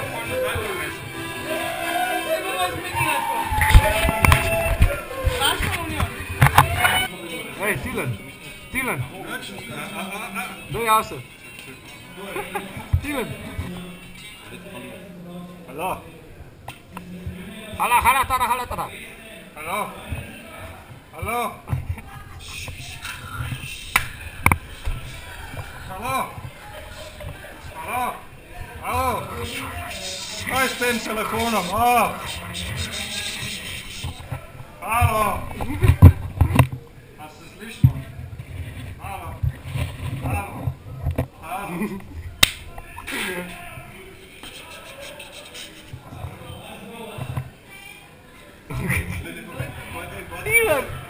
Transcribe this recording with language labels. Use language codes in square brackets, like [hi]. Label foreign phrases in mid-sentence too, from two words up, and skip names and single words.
[sl] Ej, Tilen. Daj jav se. Tilen. Halo. Hala tara. Halo. Halo. Halo. Halo. Halo. Kaj s tem telefonom? Halo. A se slišimo? Halo. Tilen.